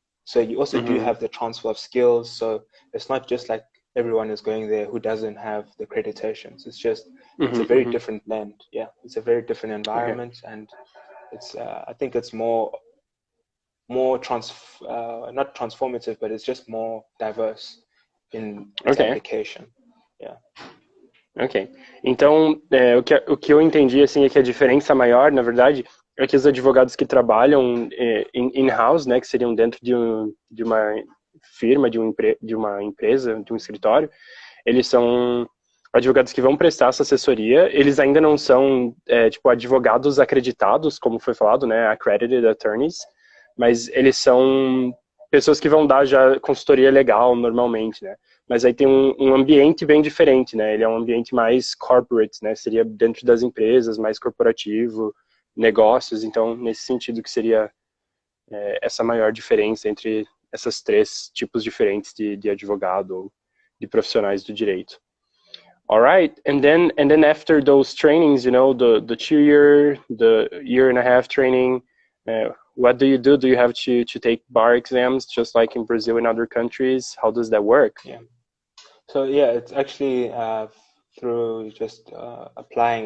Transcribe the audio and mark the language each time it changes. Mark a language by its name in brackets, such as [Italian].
[English] So you also do have the transfer of skills. So it's not just like everyone is going there who doesn't have the accreditations. It's just, it's a very different blend. Yeah, it's a very different environment, and it's I think it's more not transformative, but it's just more diverse in its application. Yeah. Ok. [Portuguese] Então, o que eu entendi, assim, é que a diferença maior, na verdade, é que os advogados que trabalham in-house, né, que seriam dentro de uma firma, de uma empresa, de um escritório, eles são advogados que vão prestar essa assessoria. Eles ainda não são, tipo, advogados acreditados, como foi falado, né, [English] accredited attorneys, [Portuguese] mas eles são pessoas que vão dar já consultoria legal, normalmente, né. Mas aí tem um ambiente bem diferente, né? Ele é um ambiente mais corporate, né? Seria dentro das empresas, mais corporativo, negócios. Então, nesse sentido que seria essa maior diferença entre essas três tipos diferentes de advogado ou de profissionais do direito. [English] All right, and then after those trainings, you know, the 2-year, the 1.5-year training, what do you do? Do you have to take bar exams just like in Brazil and other countries? How does that work? Yeah. So yeah, it's actually through just applying.